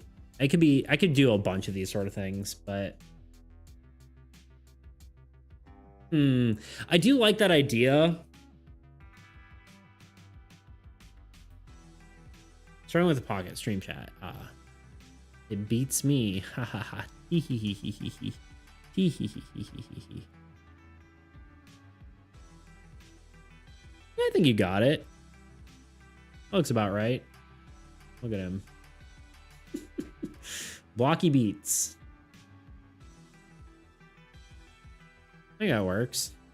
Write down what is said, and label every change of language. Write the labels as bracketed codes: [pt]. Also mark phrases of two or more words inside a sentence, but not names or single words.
[en] I could do a bunch of these sort of things, but I do like that idea. Starting with the pocket stream chat. It beats me. Ha ha ha. Hee hee hee hee hee hee. Hee hee hee hee hee hee. I think you got it. Looks about right. Look at him. Blocky beats. I think that works.